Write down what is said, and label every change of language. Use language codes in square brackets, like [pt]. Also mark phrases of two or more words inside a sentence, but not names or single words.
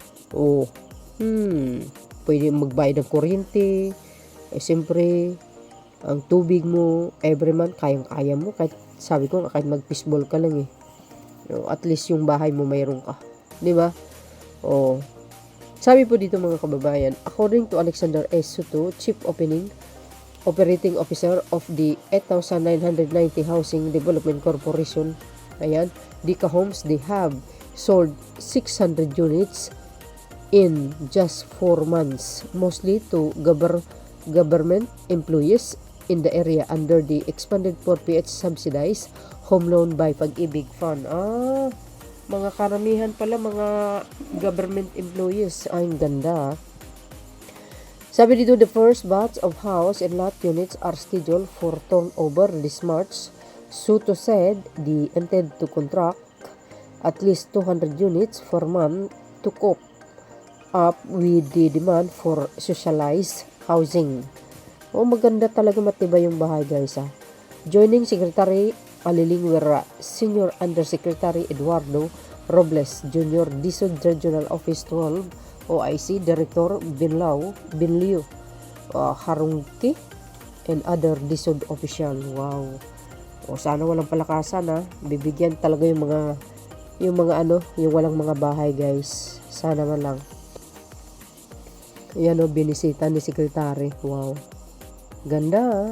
[tl] Pwede magbayad ng kuryente. Siyempre, ang tubig mo, [en] every month, [tl] kayang-kaya mo. Kahit, sabi ko, kahit mag-fishball ka lang at least yung bahay mo mayroon ka. Di ba? Sabi po dito mga kababayan, [en] according to Alexander S. Soto, Chief Operating Officer of the 8,990 Housing Development Corporation, ayan, Dika Homes, they have sold 600 units in just 4 months, mostly to government employees in the area under the expanded 4PH subsidized home loan by Pag-ibig Fund. [tl] Mga karamihan pala mga [en] government employees. [tl] Ang ganda. Sabi dito, [en] the first batch of house and lot units are scheduled for turnover this March. Soto said they intend to contract at least 200 units per month to cope up with the demand for socialized housing. [tl] Maganda talaga, matibay yung bahay guys. [en] Joining Secretary Alilingwera, Senior Undersecretary Eduardo Robles Jr., DSUD Regional Office 12, OIC Director Binliu, Harungki, and other DSUD official. Wow. [tl] O sana walang palakasan bibigyan talaga yung walang mga bahay, guys. Sana man lang. Yan binisita ni Secretary. Wow. Ganda.